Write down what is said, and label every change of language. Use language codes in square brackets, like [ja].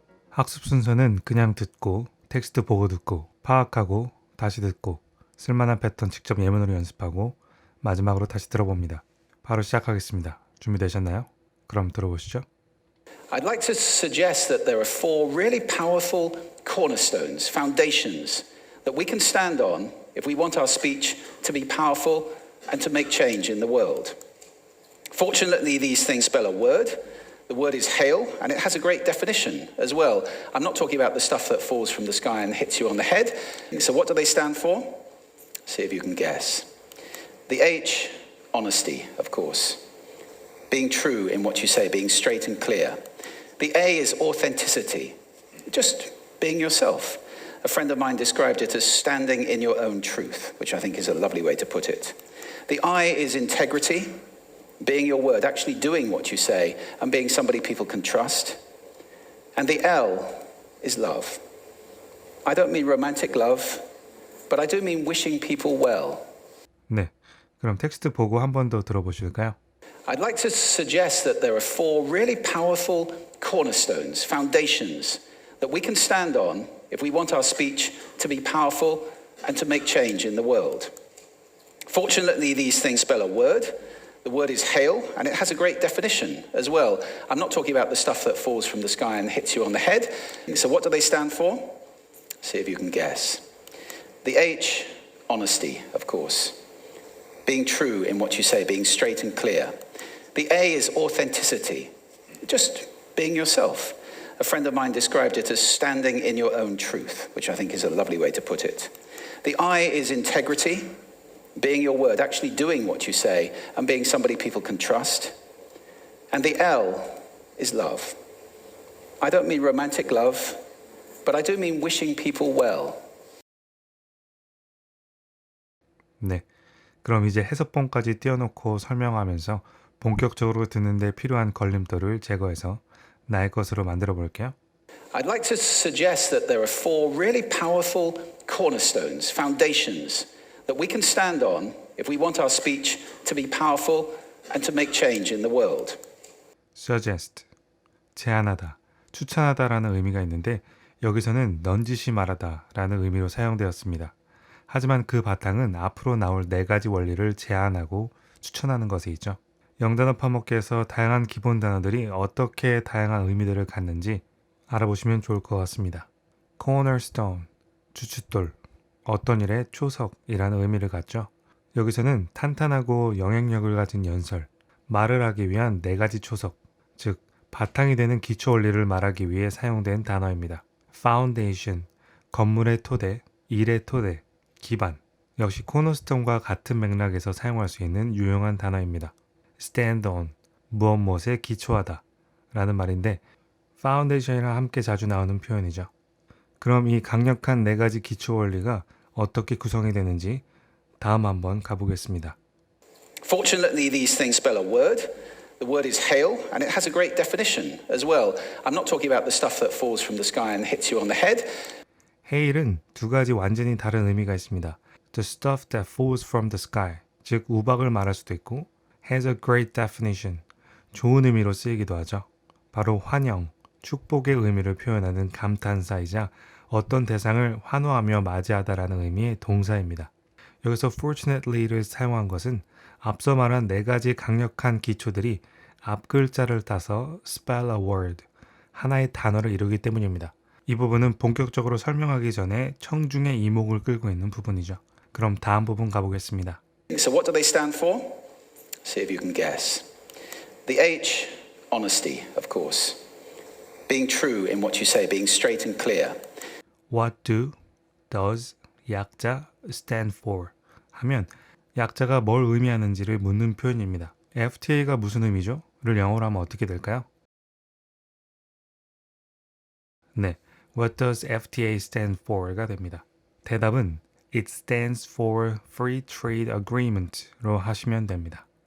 [ko] 학습 순서는 그냥 듣고, 텍스트 보고 듣고, 파악하고, 다시 듣고, 쓸만한 패턴 직접 예문으로 연습하고, 마지막으로 다시 들어봅니다. 바로 시작하겠습니다. 준비되셨나요? 그럼 들어보시죠. [en] I'd like to suggest that there are four really powerful cornerstones, foundations, that we can stand on if we want our speech to be powerful and to make change in the world. Fortunately, these things spell a word. The word is hail, and it has a great definition as well. I'm not talking about the stuff that falls from the sky and hits you on the head. So what do they stand for? See if you can guess. The H, honesty, of course. Being true in what you say, being straight and clear. The A is authenticity, just being yourself. A friend of mine described it as standing in your own truth, which I think is a lovely way to put it. The I is integrity, being your word, actually doing what you say, and being somebody people can trust. And the L is love. I don't mean romantic love, but I do mean wishing people well. [ko] 네, 그럼 텍스트 보고 한 번 더 들어보실까요? [en] I'd like to suggest that there are four really powerful cornerstones, foundations, that we can stand on if we want our speech to be powerful and to make change in the world. Fortunately, these things spell a word. The word is hail, and it has a great definition as well. I'm not talking about the stuff that falls from the sky and hits you on the head. So what do they stand for? See if you can guess. The H, honesty, of course. Being true in what you say, being straight and clear. The A is authenticity, just being yourself. A friend of mine described it as standing in your own truth, which I think is a lovely way to put it. The I is integrity, being your word, actually doing what you say, and being somebody people can trust. And the L is love. I don't mean romantic love, but I do mean wishing people well. [ko] 네, 그럼 이제 해석본까지 띄워놓고 설명하면서 본격적으로 듣는데 필요한 걸림돌을 제거해서 나의 것으로 만들어 볼게요. [en] I'd like to suggest that there are four really powerful cornerstones, foundations, that we can stand on if we want our speech to be powerful and to make change in the world. [ko] suggest, 제안하다, 추천하다라는 의미가 있는데 여기서는 넌지시 말하다라는 의미로 사용되었습니다. 하지만 그 바탕은 앞으로 나올 네 가지 원리를 제안하고 추천하는 것에 있죠. 영단어 파먹기에서 다양한 기본 단어들이 어떻게 다양한 의미들을 갖는지 알아보시면 좋을 것 같습니다. cornerstone, 주춧돌, 어떤 일의 초석이라는 의미를 갖죠. 여기서는 탄탄하고 영향력을 가진 연설, 말을 하기 위한 네 가지 초석, 즉 바탕이 되는 기초 원리를 말하기 위해 사용된 단어입니다. foundation, 건물의 토대, 일의 토대, 기반, 역시 코너스톤과 같은 맥락에서 사용할 수 있는 유용한 단어입니다. stand on, 무엇 무엇에 기초하다 라는 말인데 foundation이랑 함께 자주 나오는 표현이죠. 그럼 이 강력한 네 가지 기초 원리가 어떻게 구성이 되는지 다음 한번 가보겠습니다. [en] Fortunately, these things spell a word. The word is hail, and it has a great definition as well. I'm not talking about the stuff that falls from the sky and hits you on the head. [ko] hail은 두 가지 완전히 다른 의미가 있습니다. [en] The stuff that falls from the sky, [ko] 즉 우박을 말할 수도 있고 [en] has a great definition, [ko] 좋은 의미로 쓰이기도 하죠. 바로 환영, 축복의 의미를 표현하는 감탄사이자 어떤 대상을 환호하며 맞이하다라는 의미의 동사입니다. 여기서 fortunately를 사용한 것은 앞서 말한 네 가지 강력한 기초들이 앞 글자를 따서 [en] spell a word, [ko] 하나의 단어를 이루기 때문입니다. 이 부분은 본격적으로 설명하기 전에 청중의 이목을 끌고 있는 부분이죠. 그럼 다음 부분 가보겠습니다. [en] So what do they stand for? See if you can guess. The H, honesty, of course. Being true in what you say, being straight and clear. What does 약자 stand for [ko] 하면 약자가 뭘 의미하는지를 묻는 표현입니다. FTA가 무슨 의미죠? 를 영어로 하면 어떻게 될까요? [en] 네, What does FTA stand for가 됩니다. 대답은 It stands for Free Trade Agreement로 [ko] 하시면 됩니다.